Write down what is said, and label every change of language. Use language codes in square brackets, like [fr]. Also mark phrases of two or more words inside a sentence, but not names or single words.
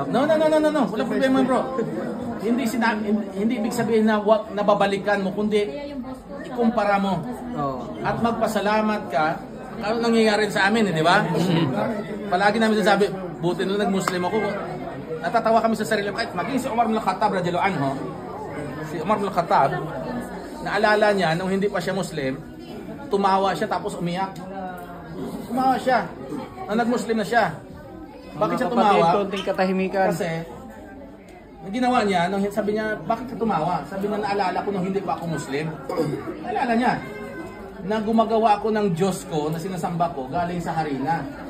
[tl] No. Wala problema, bro. Hindi ibig sabihin na nababalikan mo, kundi ikumpara mo. Oo. At magpasalamat ka. Ano nangyayari sa amin, di ba? Palagi namin sinasabi, buti nung nag-Muslim ako, natatawa kami sa sarili. Kahit maging si Umar ibn Khattab, [ar] رضي الله عنه, [tl] si Umar ibn Khattab, naalala niya, nung hindi pa siya Muslim, tumawa siya tapos umiyak. Tumawa siya. Nung nag-Muslim na siya. Bakit siya tumawa? Konting katahimikan. Kasi, yung ginawa niya, nung sabi niya, bakit ka tumawa? Sabi niya, naalala ko nung hindi pa ako Muslim. Naalala niya, na gumagawa ako ng Diyos ko, na sinasamba ko, galing sa harina.